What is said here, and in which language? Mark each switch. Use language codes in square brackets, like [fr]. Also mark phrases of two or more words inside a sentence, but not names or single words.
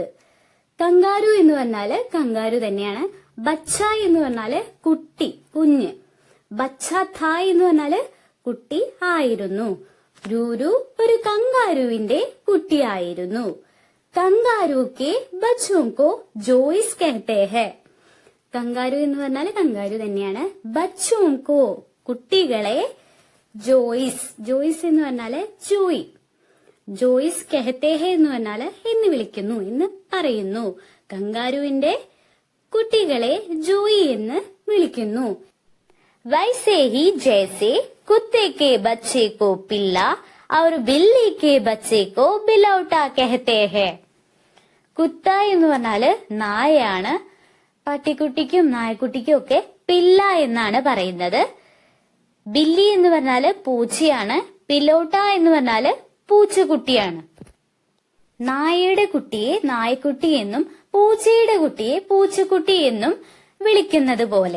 [ml] കങ്കാരു എന്ന് പറഞ്ഞാല് കങ്കാരു തന്നെയാണ്. ബച്ച എന്ന് പറഞ്ഞാല് കുട്ടി, കുഞ്ഞ്. [hi] बच्चा था [ml] എന്ന് പറഞ്ഞാല് കുട്ടി ആയിരുന്നു. രൂരു ഒരു കങ്കാരുവിന്റെ കുട്ടിയായിരുന്നു. [hi] कंगारू के बच्चों को जोइस कहते हैं. [ml] കങ്കാരു എന്ന് പറഞ്ഞാല് കങ്കാരു തന്നെയാണ്. [hi] बच्चों को [ml] കുട്ടികളെ ജോയിസ്, ജോയിസ് എന്ന് പറഞ്ഞാല് ജോയി. [hi] जोइस कहते हैं [ml] എന്ന് പറഞ്ഞാല് എന്ന് വിളിക്കുന്നു, എന്ന് പറയുന്നു. കങ്കാരുവിന്റെ കുട്ടികളെ ജോയി എന്ന് വിളിക്കുന്നു. [hi] वैसे ही जैसे कुत्ते के बच्चे को पिल्ला और बिल्ली के बच्चे को बिलौटा कहते हैं. [ml] കുത്ത എന്ന് പറഞ്ഞാല് നായയാണ്. പട്ടിക്കുട്ടിക്കും നായക്കുട്ടിക്കും ഒക്കെ പില്ല എന്നാണ് പറയുന്നത്. ബില്ലി എന്ന് പറഞ്ഞാല് പൂച്ചയാണ്. പിലോട്ട എന്ന് പറഞ്ഞാല് പൂച്ചക്കുട്ടിയാണ്. നായയുടെ കുട്ടിയെ നായക്കുട്ടി എന്നും പൂച്ചയുടെ കുട്ടിയെ പൂച്ചക്കുട്ടി എന്നും വിളിക്കുന്നത് പോലെ.